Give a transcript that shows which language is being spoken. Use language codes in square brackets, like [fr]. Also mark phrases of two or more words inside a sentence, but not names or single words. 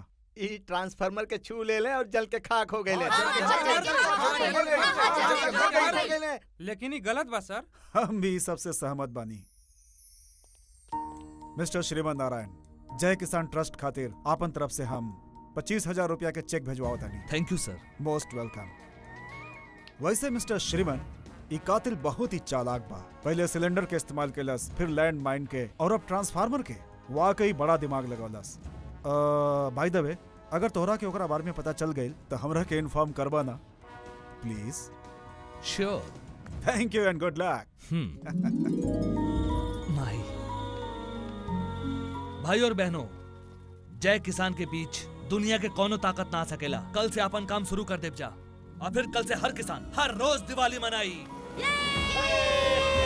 [bho] ई ट्रांसफार्मर के छू ले ले और जल के खाक हो गए। लेकिन ये गलत बा सर। हम भी सबसे सहमत बानी। मिस्टर श्रीमान नारायण, जय किसान ट्रस्ट खातिर आपन तरफ से हम 25,000 रुपया के चेक भेजवाओ तानी। [en] Thank you sir. Most welcome. [bho] वैसे मिस्टर श्रीमान, ई कातिल बहुत ही चालाक बा। पहले सिलेंडर के इस्तेमाल केलस, फिर [en] land mine [bho] के, और अब ट्रांसफार्मर के। वाकई बड़ा दिमाग लगौलस। [en] By the way, [bho] अगर तोहरा के ओकरा बारे में पता चल गई तो हमरा के इन्फॉर्म करबा ना प्लीज। श्योर। [en] Thank you and good luck. [bho] माही भाई और बहनों, जय किसान के बीच दुनिया के कोनो ताकत ना आ सकेला। कल से अपन काम शुरू कर देव जा, और फिर कल से हर किसान हर रोज दिवाली मनाई।